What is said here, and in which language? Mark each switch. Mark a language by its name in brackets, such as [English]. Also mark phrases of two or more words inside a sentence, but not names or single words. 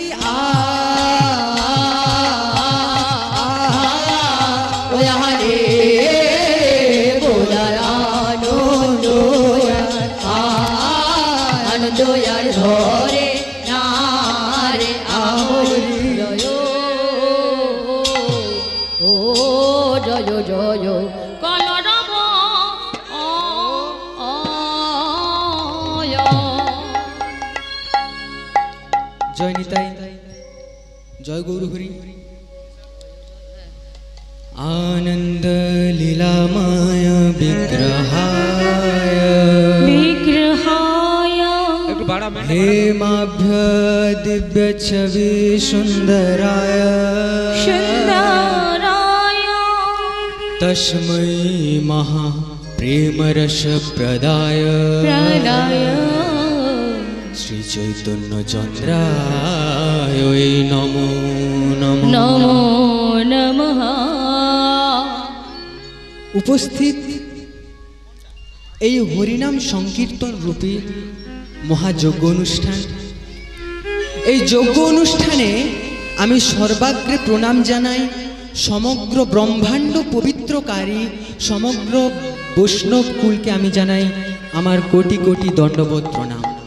[Bangla] ওয়ারে গোলার আনন্দ আনন্দ আর ধরে না রে আমরি জয় ও জয় জয় কলরব জয় নিতাই জয় গৌরহরি [Sanskrit] आनंद लीलामय विग्रहाय বিগ্রহায় [Bangla] একটু বাড়া ম্যাম [Sanskrit] हेमाभ्य दिव्य छवि सुंदराय সুন্দরায় तस्मै महा प्रेम रस प्रदाय প্রলয় श्री चैतन्य चंद्राय नमो नमो নমো নমঃ [Bangla] উপস্থিত এই হরিনাম সংকীর্তন রূপী মহাযজ্ঞ অনুষ্ঠান, এই যজ্ঞ অনুষ্ঠানে আমি সর্বাগ্রে প্রণাম জানাই সমগ্র ব্রহ্মাণ্ড পবিত্রকারী সমগ্র বৈষ্ণব কুলকে আমি জানাই আমার কোটি কোটি দণ্ডবোধ প্রণাম।